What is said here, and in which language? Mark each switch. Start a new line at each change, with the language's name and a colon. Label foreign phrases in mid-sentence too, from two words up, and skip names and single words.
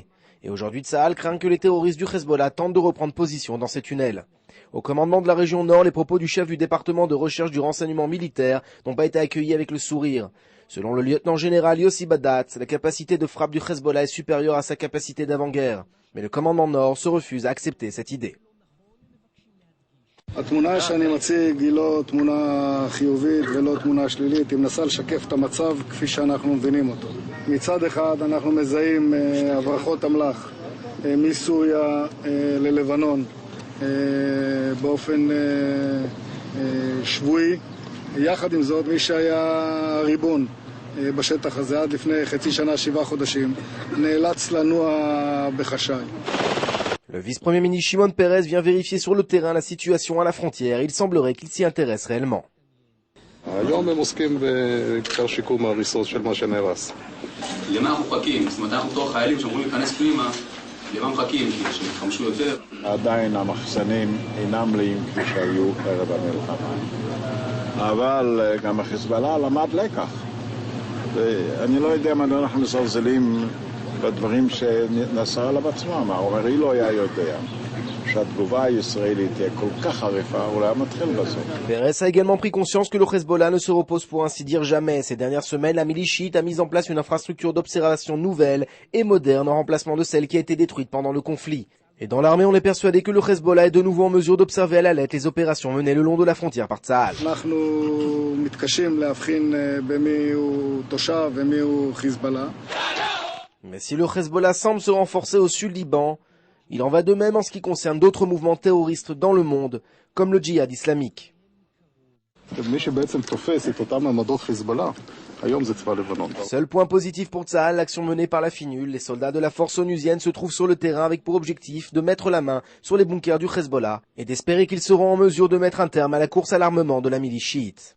French: Et aujourd'hui, Tsahal craint que les terroristes du Hezbollah tentent de reprendre position dans ces tunnels. Au commandement de la région Nord, les propos du chef du département de recherche du renseignement militaire n'ont pas été accueillis avec le sourire. Selon le lieutenant-général Yossi Badatz, la capacité de frappe du Hezbollah est supérieure à sa capacité d'avant-guerre. Mais le commandement Nord se refuse à accepter cette idée.
Hebrew: התמונה שאני מציג היא לא תמונה חיובית ולא תמונה שלילית, היא מנסה לשקף את המצב כפי שאנחנו מבינים אותו. מצד אחד אנחנו מזהים הברחות אמל"ח מסוריה ללבנון באופן שבועי. יחד עם זאת, מי שהיה ריבון בשטח הזה עד לפני חצי שנה, 7 חודשים, נאלץ לנוע בחשאי.
French: Le vice-premier ministre Shimon Peres vient vérifier sur le terrain la situation à la frontière. Il semblerait qu'il s'y intéresse réellement.
Hebrew: היום הם עוסקים בעיקר שיקום ההריסות של מה שנהרס. למה אנחנו מחכים? זאת אומרת, אנחנו בתור חיילים שאמורים להיכנס פנימה, למה מחכים? שיתחמשו יותר? עדיין המחסנים אינם מלאים כפי שהיו ערב המלחמה. אבל גם החיזבאללה למד לקח. אני לא יודע מדוע אנחנו מזלזלים בדברים שנסראללה עצמם. העומרי לא היה יודע שהתגובה הישראלית תהיה כל כך חריפה, אולי המתחיל בזה.
French: Peres a également pris conscience que le Hezbollah ne se repose pour ainsi dire jamais. Ces dernières semaines, la milice chiite a mis en place une infrastructure d'observation nouvelle et moderne en remplacement de celle qui a été détruite pendant le conflit. Et dans l'armée, on est persuadé que le Hezbollah est de nouveau en mesure d'observer à la lettre les opérations menées le long de la frontière par Tsahal.
Hebrew: אנחנו מתקשים להבחין במי הוא תושב ומי הוא חיזבאללה.
French: Mais si le Hezbollah semble se renforcer au sud Liban, il en va de même en ce qui concerne d'autres mouvements terroristes dans le monde, comme le djihad islamique.
Hebrew: מי שבעצם תופס את אותם עמדות חיזבאללה, היום זה צבא לבנון.
French: Seul point positif pour Tsahal, l'action menée par la FINUL. Les soldats de la force onusienne se trouvent sur le terrain avec pour objectif de mettre la main sur les bunkers du Hezbollah et d'espérer qu'ils seront en mesure de mettre un terme à la course à l'armement de la milice chiite.